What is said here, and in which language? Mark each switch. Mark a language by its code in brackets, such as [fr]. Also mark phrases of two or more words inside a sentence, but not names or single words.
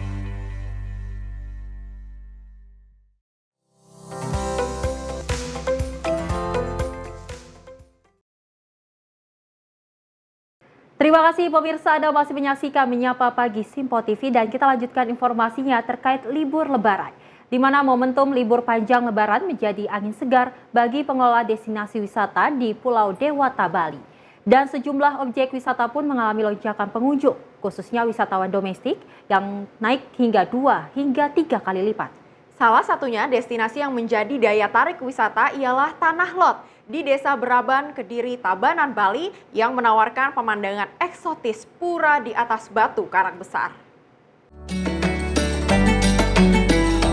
[id] Terima kasih pemirsa, Anda masih menyaksikan Menyapa Pagi Sinpo TV, dan kita lanjutkan informasinya terkait libur Lebaran, di mana momentum libur panjang Lebaran menjadi angin segar bagi pengelola destinasi wisata di Pulau Dewata, Bali. Dan sejumlah objek wisata pun mengalami lonjakan pengunjung, khususnya wisatawan domestik yang naik hingga 2 hingga 3 kali lipat. Salah satunya destinasi yang menjadi daya tarik wisata ialah Tanah Lot di Desa Beraban, Kediri, Tabanan, Bali yang menawarkan pemandangan eksotis pura di atas batu karang besar.